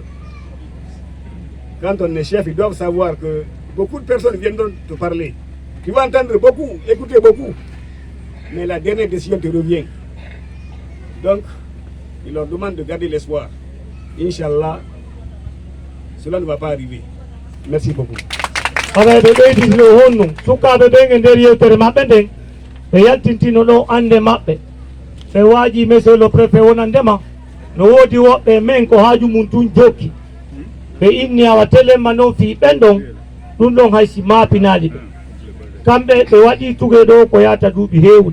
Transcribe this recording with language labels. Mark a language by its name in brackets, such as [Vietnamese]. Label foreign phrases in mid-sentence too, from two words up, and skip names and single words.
[French] Quand on est chef, ils doivent savoir que beaucoup de personnes viendront te parler. Tu vas entendre beaucoup, écouter beaucoup. Mais la dernière décision te revient. Donc, il leur demande de garder l'espoir. Inch'Allah, cela ne va pas arriver. Merci beaucoup. [Fula] Aray ɓe ɓeyditino honnu sukaɓe ɓen e nder yewtere maɓɓe nden ɓe yaltintino ɗo ande maɓɓe ɓe waaji [French] monsieur le préfet [Fula] wonandema no woodi woɓɓe men ko haaju mum tun jokki ɓe inni awa téléma noon fi ɓen ɗon ɗum ɗon haysi maapinaali ɓe kamɓe ɓe waɗi Tougué ɗo ko yata duuɓi heewɗi